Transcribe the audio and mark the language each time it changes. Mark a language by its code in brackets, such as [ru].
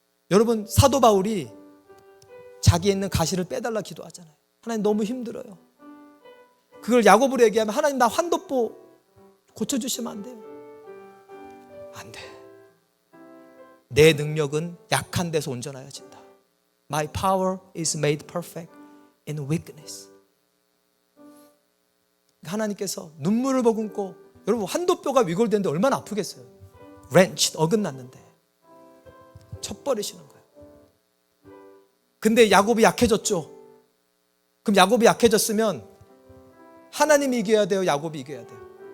[ko] 여러분, 사도 바울이 자기에 있는 가시를 빼달라 기도하잖아요. 하나님 너무 힘들어요. 그걸 야곱으로 얘기하면 하나님 나 환도뼈 고쳐주시면 안 돼요. 안 돼. 내 능력은 약한 데서 온전하여진다. [en] My power is made perfect in weakness. [ko] 하나님께서 눈물을 머금고, 여러분 환도뼈가 위골되는데 얼마나 아프겠어요. 렌치, 어긋났는데 쳐버리시는 거예요. 근데 야곱이 약해졌죠. 그럼 야곱이 약해졌으면 하나님이 이겨야 돼요, 야곱이 이겨야 돼요?